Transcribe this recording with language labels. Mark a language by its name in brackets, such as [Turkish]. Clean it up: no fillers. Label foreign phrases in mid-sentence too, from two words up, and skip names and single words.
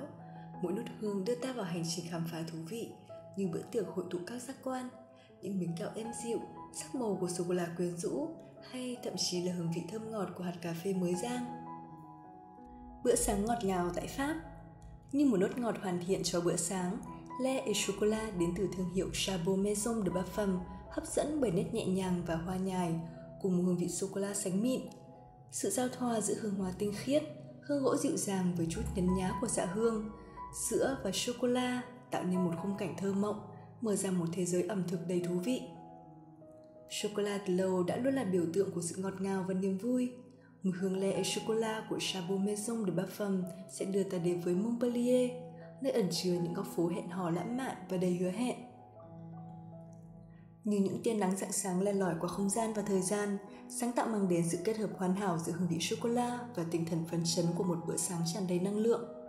[Vietnamese] Mỗi nốt hương đưa ta vào hành trình khám phá thú vị, như bữa tiệc hội tụ các giác quan, những miếng kẹo êm dịu, sắc màu của sô-cô-la quyến rũ, hay thậm chí là hương vị thơm ngọt của hạt cà phê mới rang. Bữa sáng ngọt ngào tại Pháp. Như một nốt ngọt hoàn thiện cho bữa sáng, lait et chocolat đến từ thương hiệu Chabot Maison de Parfum hấp dẫn bởi nét nhẹ nhàng và hoa nhài, cùng một hương vị sô-cô-la sánh mịn. Sự giao thoa giữa hương hoa tinh khiết, hương gỗ dịu dàng với chút nhấn nhá của dạ hương, sữa và sô-cô-la tạo nên một khung cảnh thơ mộng, mở ra một thế giới ẩm thực đầy thú vị. Chocolat từ lâu đã luôn là biểu tượng của sự ngọt ngào và niềm vui. Mùi hương lait et chocolat của Chabot Maison de Parfum sẽ đưa ta đến với Montpellier, nơi ẩn chứa những góc phố hẹn hò lãng mạn và đầy hứa hẹn. Như những tia nắng rạng sáng len lỏi qua không gian và thời gian, sáng tạo mang đến sự kết hợp hoàn hảo giữa hương vị sô-cô-la và tinh thần phấn chấn của một bữa sáng tràn đầy năng lượng.